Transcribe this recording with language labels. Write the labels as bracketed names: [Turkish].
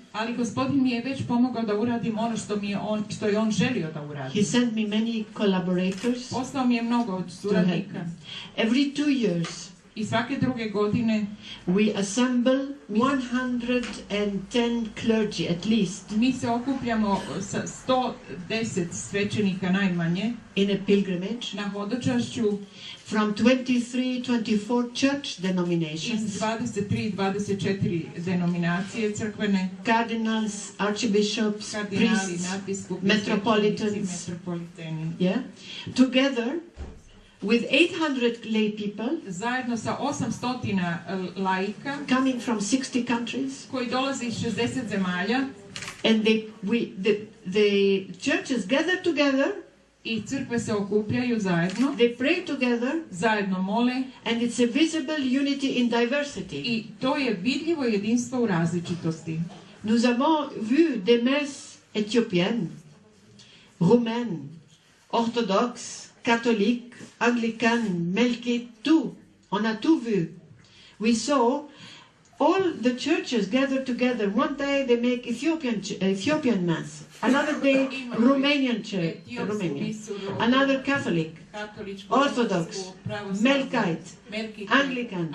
[Croatian] Ali Gospodin mi je već pomogao da uradim ono što je On želio da [English] He [Croatian] uradim. [English] sent me many collaborators [Croatian] Poslao mi je mnogo [English] to help [Croatian] suradnika. [English] me. Every 2 years, [Croatian] I svake druge godine [English] we assemble 110 clergy at least [Croatian] mi se okupljamo sa 110 svećenika najmanje [English] in a pilgrimage [Croatian] na hodočašću [English] from 23, 24 church [Croatian] iz [English] denominations, [Croatian] 23-24 denominacije crkvene, [English] cardinals, archbishops, [Croatian] kardinali, [English] priests, [Croatian] nadbiskupi, [English] metropolitans. [Croatian] svećenici, metropoliteni. [English] yeah, together with 800 lay people [Croatian] Zajedno sa 800 laika [English] coming from 60 countries, [Croatian] koji dolaze iz 60 zemalja [English] and the churches gather together, [Croatian] i crkve se okupljaju zajedno, [English] they pray together, [Croatian] zajedno mole [English] and it's a visible unity in diversity. [Croatian] i to je vidljivo jedinstvo u različitosti. [French] Nous avons vu des messes éthiopiennes, roumaines, orthodoxes, catholiques, anglicanes, melkites, tout. On a tout vu. [English] We saw all the churches gather together. One day they make Ethiopian mass. Another day Romanian church, Romanian. Another Catholic, [Croatian] Katoličku, [English] Orthodox, [Croatian] pravoslavnu, [English] Melkite, [Croatian] Melkite, [English] Anglican.